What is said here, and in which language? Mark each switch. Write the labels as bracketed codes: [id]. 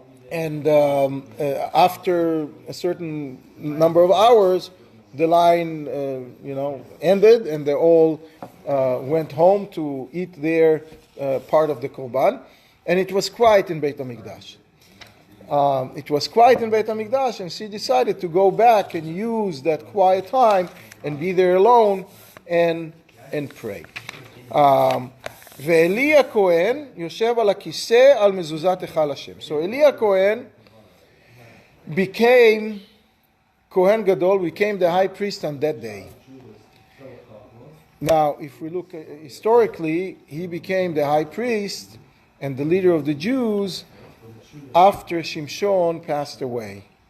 [en] And after a certain number of hours, the line, ended, and they all went home to eat their part of the korban. And it was quiet in Beit HaMikdash. It was quiet in Beit HaMikdash, and she decided to go back and use that quiet time and be there alone and pray. [he] ואלי הכהן יושב על הכיסא על מזוזת היכל השם. [en] So Eli הכהן became Kohen Gadol, became the high priest on that day. Now, if we look historically, he became the high priest and the leader of the Jews after Shimshon passed away.